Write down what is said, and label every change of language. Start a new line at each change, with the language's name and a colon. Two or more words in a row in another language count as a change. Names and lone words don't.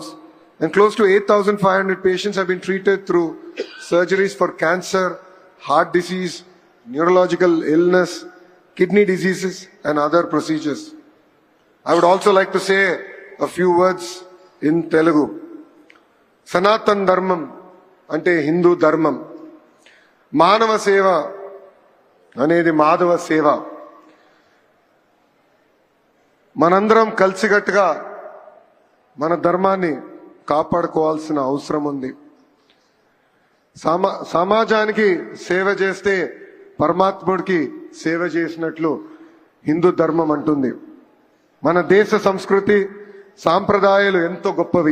English: And close to 8,500 patients have been treated through surgeries for cancer, heart disease, neurological illness, kidney diseases and other procedures. I would also like to say a few words in Telugu.
Telugu: సనాతన ధర్మం అంటే హిందూ ధర్మం. మానవ సేవ అనేది మాధవ సేవ. మనందరం కలిసికట్టుగా మన ధర్మాన్ని కాపాడుకోవాల్సిన అవసరం ఉంది. సమాజానికి సేవ చేస్తే పరమాత్ముడికి సేవ చేసినట్లు హిందూ ధర్మం అంటుంది. మన దేశ సంస్కృతి సాంప్రదాయాలు ఎంతో గొప్పవి.